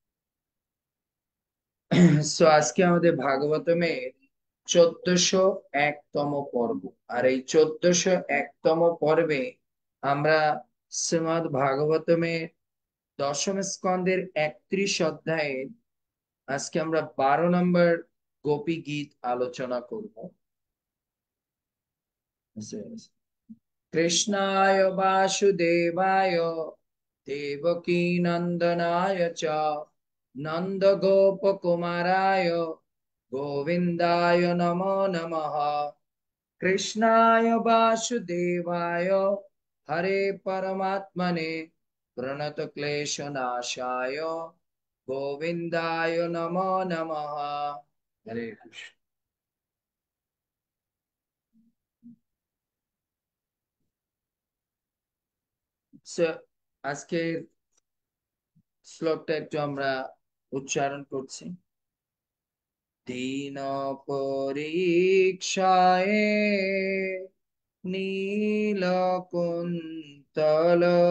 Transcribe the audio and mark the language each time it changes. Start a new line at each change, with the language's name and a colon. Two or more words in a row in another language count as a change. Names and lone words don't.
Bangla: সো আজকে আমাদের ভাগবতমে 1401তম পর্ব আর এই 1401তম পর্বে আমরা শ্রীমদ ভাগবতমে দশম স্কন্ধের 31 অধ্যায়ে আজকে আমরা 12 নম্বর গোপী গীত আলোচনা করব
Sanskrit: कृष्णाय वासुदेवाय देवकी नंदनाय च नंद गोप कुमाराय गोविंदाय नमो नमः कृष्णाय वासुदेवाय हरे परमात्मने प्रणत क्लेश नाशाय गोविंदाय नमो नमः हरे कृष्ण
Bangla: আজকে শ্লোকটা একটু আমরা উচ্চারণ করছি দীন পরীক্ষায় নীলকুন্তল